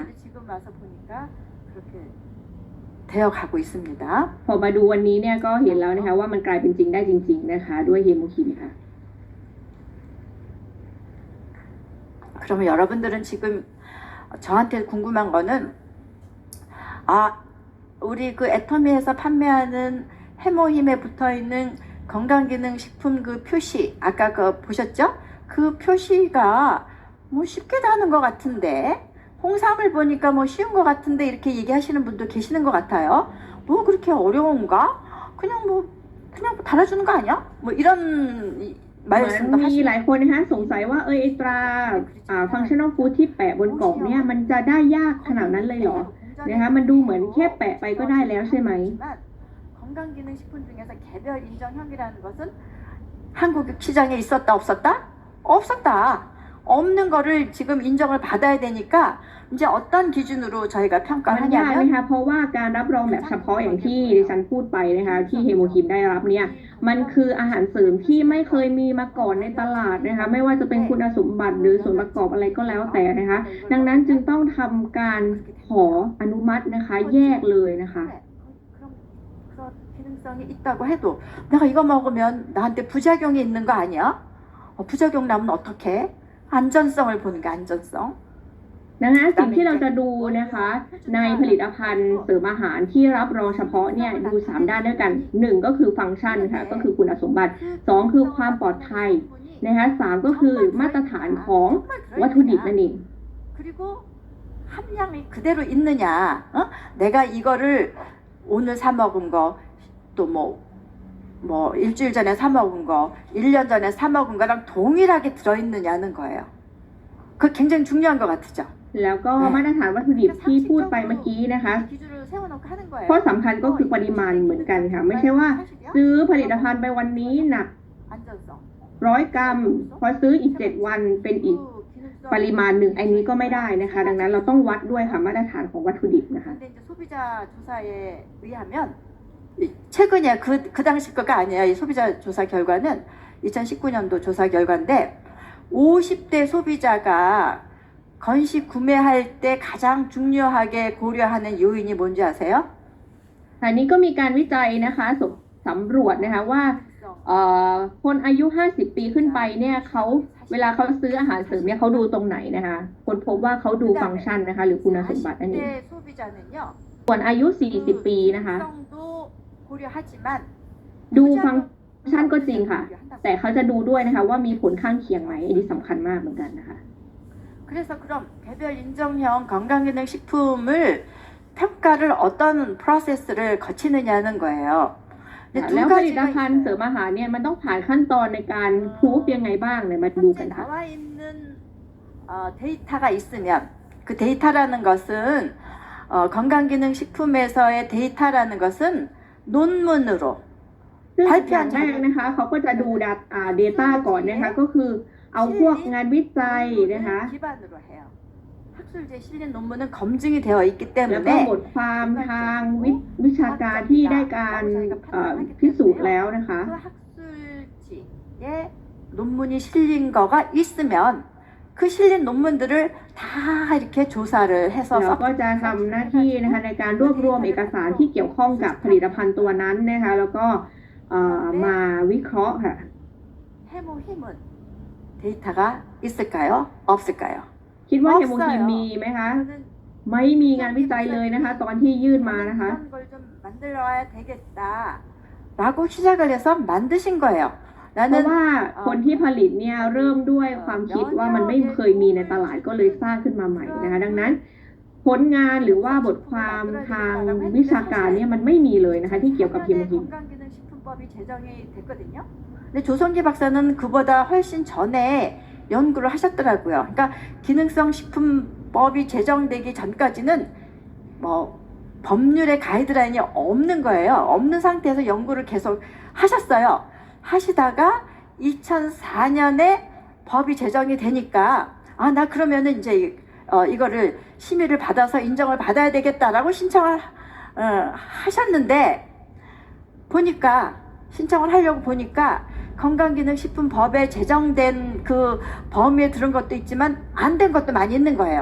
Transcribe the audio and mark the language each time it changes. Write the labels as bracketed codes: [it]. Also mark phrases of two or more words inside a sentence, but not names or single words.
[ko] 지금 와서 보니까 그렇게 되어 가고 있습니다. [th] พอมาดูวันนี้เนี่ยก็เห็นแล้วนะคะว่ามันกลายเป็นจริงได้จริงๆนะคะด้วยเฮโมฮิมค่ะ [ko] 그러면 여러분들은 지금 저한테 궁금한 거는 우리 그 애터미에서 판매하는 해모힘에 붙어있는 건강기능식품 그 표시 아까 그 보셨죠? 그 표시가 뭐 쉽게도 하는 것 같은데 홍삼을 보니까 뭐 쉬운 것 같은데 이렇게 얘기하시는 분도 계시는 것 같아요. 뭐 그렇게 어려운가? 그냥 달아주는 거 아니야? 뭐 이런 [th] เหมือน [ko] 말씀도 [th] มีหลาย [ko] 하시는 [th] คนนะคะสงสัยว่าไอตรา [en] functional food [th] ที่แปะบนกล่องเนี่ยมันจะได้ยากขนาดนั้นเลยเหรอนะคะมันดูเหมือนแค่แปะไปก็ได้แล้วใช่ไหม [ko] 건강기능식품 중에서 개별 인정형이라는 것은 한국 시장에 있었다 없었다? 없었다. 없는 거를 지금 인정을 받아야 되니까 이제 어떤 기준으로 저희가 [th] มันยาก [ko] 평가하냐면 [th] นะคะเพราะว่าการรับรองแบบเฉพาะอย่างที่ดิฉันพูดไปนะคะที่เฮโมฮิมได้รับเนี่ยมันคืออาหารเสริมที่ไม่เคยมีมาก่อนในตลาดนะคะไม่ว่าจะเป็นคุณสมบัติหรือส่วนประกอบอะไรก็แล้วแต่นะคะดังนั้นจึงต้องทำการขออนุมัตินะคะแยกเลยนะคะ [ko] 그런 기능성이 있다고 해도 내가 이거 먹으면 나한테 부작용이 있는 거 아니야? 부작용 나면 어떡해? 안전성을 보는 게 안전성. [th] ดังนั้นสิ่งที่เราจะดูนะคะในผลิตภัณฑ์เสริมอาหารที่รับรองเฉพาะเนี่ยดู3ด้านด้วยกัน1ก็คือฟังก์ชันค่ะก็คือคุณสมบัติ2คือความปลอดภัยนะคะ3ก็คือมาตรฐานของวัตถุดิบนั่นเอง [ko] 그리고 함량이 그대로 있느냐? 내가 이거를 오늘 사 먹은 거 또 뭐 일주일 전에 사 먹은 거 1년 전에 사 먹은 거랑 동일하게 들어있느냐는 거예요. 그거 굉장히 중요한 것 같죠? [th] แล้วก็มาตรฐานวัตถุดิบที่พูดไปเมื่อกี้นะคะ [ko] 기준을 세워놓고 하는 거예요. [th] ข้อสำคัญก็คือปริมาณเหมือนกันค่ะไม่ใช่ว่าซื้อผลิตภัณฑ์ไปวันนี้หนัก [ko] 안전성. [th] 100 กรัมพอซื้ออีก7วันเป็นอีกปริมาณหนึ่งอันนี้ก็ไม่ได้นะคะดังนั้นเราต้องวัดด้วยค่ะมาตรฐานของวัตถุดิบนะคะ [ko] 근데 이제 소비자 조사에 의하면 최근에 그 당시 거가 아니에요. 이 소비자 조사 결과는 2019년도 조사 결과인데 50대 소비자가 건식 구매할 때 가장 중요하게 고려하는 요인이 뭔지 아세요? [th] อันนี้ก็มีการวิจัยนะคะสำรวจนะคะว่าคนอายุ50ปีขึ้นไปเนี่ยเขาเวลาเขาซื้ออาหารเสริมเนี่ยเขาดูตรงไหนนะคะคนพบว่าเขาดูฟังก์ชันนะคะหรือคุณสมบัตินั่นเอง [ko] 40대 소비자는요. [th] ส่วนอายุ40ปีนะคะ [ko] 성도 고려하지만 [th] ดูฟังก์ชันก็จริงค่ะ แต่เขาจะดูด้วยนะคะว่ามีผลข้างเคียงไหมอันนี้สำคัญมากเหมือนกันนะคะ [ko] 그래서 그럼 개별 인정형 건강기능식품을 평가를 어떤 프로세스를 거치느냐는 거예요. [th] แล้วผลิตภัณฑ์เสริมอาหารเนี่ยมันต้องผ่านขั้นตอนในการพรูฟยังไงบ้างเนี่ยมาดูกันค่ะ [ko] 나와 있는 데이터가 있으면 그 데이터라는 것은 건강기능식품에서의 데이터라는 것은 논문으로 [th] ซึ่งอย่างแรกนะคะเขาก็จะดู data ก่อนนะคะก็คือเอาพวกงานวิจัยนะคะ [ko] 기반으로 해요. 학술지에 실린 논문은 검증이 되어 있기 [th] แล้วก็ [ko] 때문에 [th] บทความทางวิชาการที่ได้การพิสูจน์แล้วนะคะ [ko] 그 학술지에 논문이 실린 거가 있으면 그 실린 논문들을 다 이렇게 조사를 해서 [th] เราก็จะทำหน้าที่นะคะในการรวบรวมเอกสารที่เกี่ยวข้องกับผลิตภัณฑ์ตัวนั้นนะคะแล้วก็มาวิเคราะห์ค่ะ [ko] 해모힘은 데이터가 있을까요? 없을까요? [th] คิดว่าเฮโมฮิมมีไหมคะ [ko] 이거는 [th] ไม่มีงานวิจัยเลยนะคะ ตอนที่ยื่นมานะคะ [ko] 이런 걸 좀 만들어야 되겠다라고 시작을 해서 만드신 거예요. [th] เพราะ [ko] 나는 [th] ว่าคนที่ผลิตเนี่ยเริ่มด้วยความคิดว่ามันไม่เคยมีในตลาดก็เลยสร้างขึ้นมาใหม่นะคะ ดังนั้นผลงานหรือว่าบทความทางวิชาการเนี่ยมันไม่มีเลยนะคะที่เกี่ยวกับฮิโมฮิม [ko] 건강기능식품법이 제정이 됐거든요. 근데 조성기 박사는 그보다 훨씬 전에 연구를 하셨더라고요. 그러니까 기능성 식품법이 제정되기 전까지는 뭐 법률의 가이드라인이 없는 거예요. 없는 상태에서 연구를 계속 하셨어요. 하시다가 2004년에 법이 제정이 되니까 아, 나 그러면은 이제 이거를 심의를 받아서 인정을 받아야 되겠다라고 신청을 하셨는데 보니까 신청을 하려고 보니까 건강기능식품법에 제정된 그 범위에 들은 것도 있지만 안 된 것도 많이 있는 거예요.